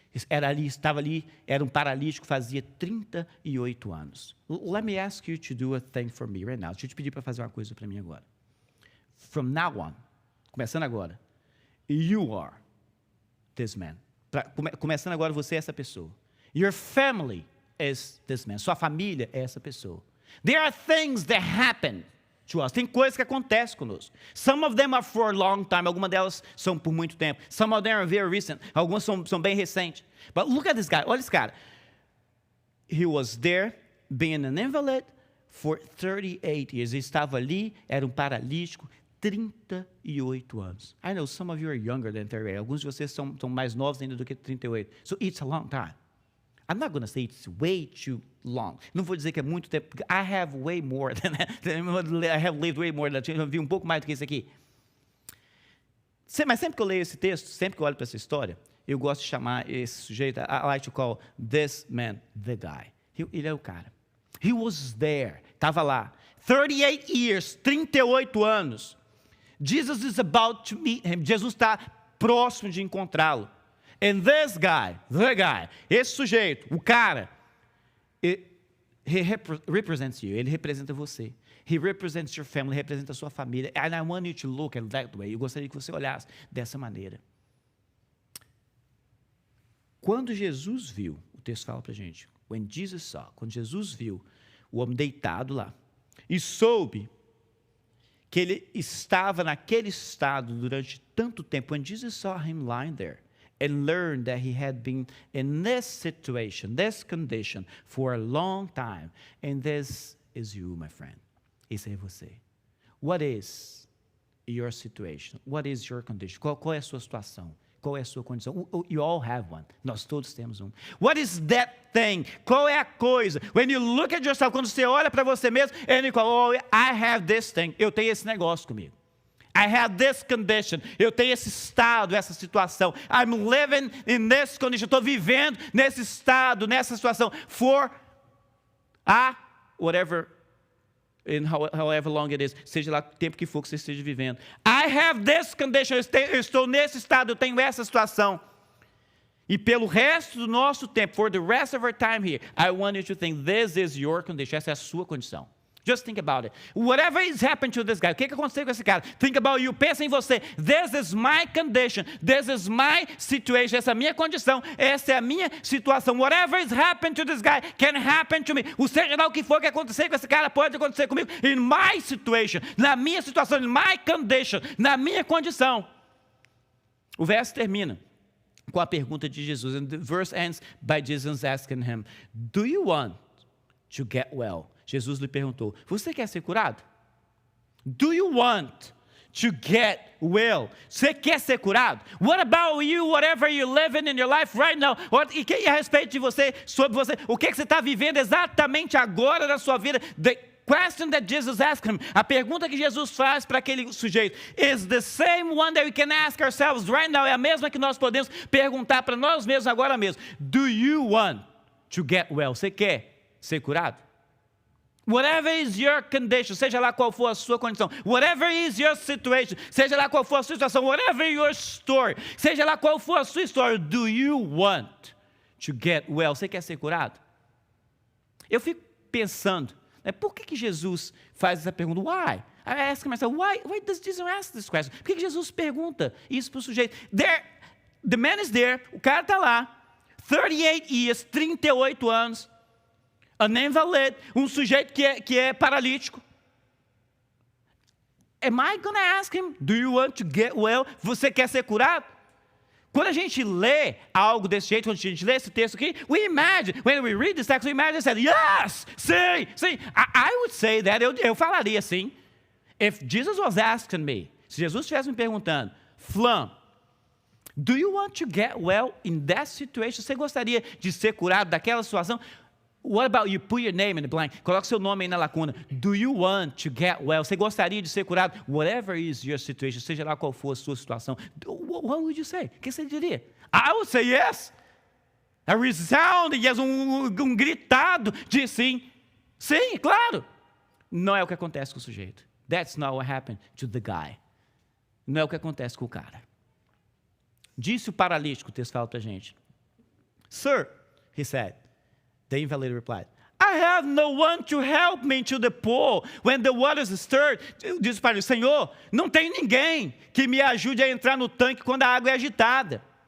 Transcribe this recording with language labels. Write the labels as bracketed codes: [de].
[pt] Estava ali, era paralítico, fazia 38 anos. [en] Let me ask you to do a thing for me right now. [pt] Deixa eu te pedir para fazer uma coisa para mim agora. [en] From now on, [pt] começando agora, [en] you are this man. [pt] Começando agora, você é essa pessoa. [en] Your family is this man. [pt] Sua família é essa pessoa. [en] There are things that happen to us. [pt] Tem coisas que acontecem conosco. [en] Some of them are for a long time. [pt] Algumas delas são por muito tempo. [en] Some of them are very recent. [pt] Algumas são bem recentes. [en] But look at this guy. [pt] Olha esse cara. [en] He was there being an invalid for 38 years. [pt] Ele estava ali, era um paralítico, 38 anos. [en] I know some of you are younger than 38. [pt] Alguns de vocês são mais novos ainda do que 38. [en] So it's a long time. I'm not going to say it's way too long. [pt] Não vou dizer que é muito tempo, porque [en] I have way more than that. [pt] I have lived way more than that. Eu vi um pouco mais do que isso aqui. Mas sempre que eu leio esse texto, sempre que eu olho para essa história, eu gosto de chamar esse sujeito, [en] I like to call this man the guy. [pt] Ele é o cara. [en] He was there. [pt] Estava lá. [en] 38 years, [pt] 38 anos. [en] Jesus is about to meet him. [pt] Jesus está próximo de encontrá-lo. [en] And this guy, the guy, [pt] esse sujeito, o cara, [en] he represents you. [pt] Ele representa você. [en] He represents your family, [pt] representa a sua família. [en] And I want you to look at that way. [pt] Eu gostaria que você olhasse dessa maneira. Quando Jesus viu, o texto fala pra gente, [en] when Jesus saw, [pt] quando Jesus viu o homem deitado lá, e soube que ele estava naquele estado durante tanto tempo, [en] when Jesus saw him lying there, and learned that he had been in this situation, this condition, for a long time. And this is you, my friend. [pt] Esse é você. [en] What is your situation? What is your condition? [pt] Qual é a sua situação? Qual é a sua condição? [en] You all have one. [pt] Nós todos temos um. [en] What is that thing? [pt] Qual é a coisa? [en] When you look at yourself, [pt] quando você olha para você mesmo, [en] and you go, oh, I have this thing. [pt] Eu tenho esse negócio comigo. [en] I have this condition. [pt] Eu tenho esse estado, essa situação. [en] I'm living in this condition. [pt] Estou vivendo nesse estado, nessa situação. [en] For whatever, and however long it is. [pt] Seja lá o tempo que for que você esteja vivendo. [en] I have this condition. [pt] Eu estou nesse estado, eu tenho essa situação. E pelo resto do nosso tempo, [en] for the rest of our time here, I want you to think this is your condition. [pt] Essa é a sua condição. [en] Just think about it. Whatever is happened to this guy, [pt] o que aconteceu com esse cara? [en] Think about you. [pt] Pensa em você. [en] This is my condition. This is my situation. [pt] Essa é a minha condição. Essa é a minha situação. [en] Whatever is happened to this guy can happen to me. [pt] Seja lá o que for que acontecer com esse cara, pode acontecer comigo. [en] In my situation. [pt] Na minha situação. [en] In my condition. [pt] Na minha condição. O verso termina com a pergunta de Jesus. [en] And the verse ends by Jesus asking him, do you want to get well? [pt] Jesus lhe perguntou, você quer ser curado? [en] Do you want to get well? [pt] Você quer ser curado? [en] What about you, whatever you're living in your life right now? [pt] E a respeito de você, sobre você, o que você está vivendo exatamente agora na sua vida? [en] The question that Jesus asked him, [pt] a pergunta que Jesus faz para aquele sujeito, [en] is the same one that we can ask ourselves right now. [pt] É a mesma que nós podemos perguntar para nós mesmos agora mesmo. [en] Do you want to get well? [pt] Você quer ser curado? [en] Whatever is your condition, [pt] seja lá qual for a sua condição. [en] Whatever is your situation, [pt] seja lá qual for a sua situação. [en] Whatever your story, [pt] seja lá qual for a sua história. [en] Do you want to get well? [pt] Você quer ser curado? Eu fico pensando, né, por que Jesus faz essa pergunta? [en] Why? I ask myself, why does Jesus ask this question? [pt] Por que Jesus pergunta isso para o sujeito? [en] The man is there, [pt] o cara está lá, [en] 38 years, [pt] 38 anos. [en] An invalid, [pt] sujeito que é paralítico. [en] Am I going to ask him, do you want to get well? [pt] Você quer ser curado? Quando a gente lê algo desse jeito, quando a gente lê esse texto aqui, [en] we imagine, when we read this text, we imagine that, yes, [pt] sim. [en] I would say that, [pt] eu falaria assim, [en] if Jesus was asking me, [pt] se Jesus estivesse me perguntando, [en] Flamm, do you want to get well in that situation? [pt] Você gostaria de ser curado daquela situação? [en] What about you? Put your name in the blank. [pt] Coloque seu nome aí na lacuna. [en] Do you want to get well? [pt] Você gostaria de ser curado? [en] Whatever is your situation, [pt] seja lá qual for a sua situação. [en] What would you say? [pt] O que você diria? [en] I would say yes. A resounding yes, [pt] gritado de sim. Sim, claro. Não é o que acontece com o sujeito. [en] That's not what happened to the guy. [pt] Não é o que acontece com o cara. Disse o paralítico, o texto fala pra gente. [en] Sir, he said. The invalid replied, I have no one to help me into the pool when the water is stirred. [pt] Diz para ele, Senhor, não tem ninguém que me ajude a entrar no tanque quando a água é agitada.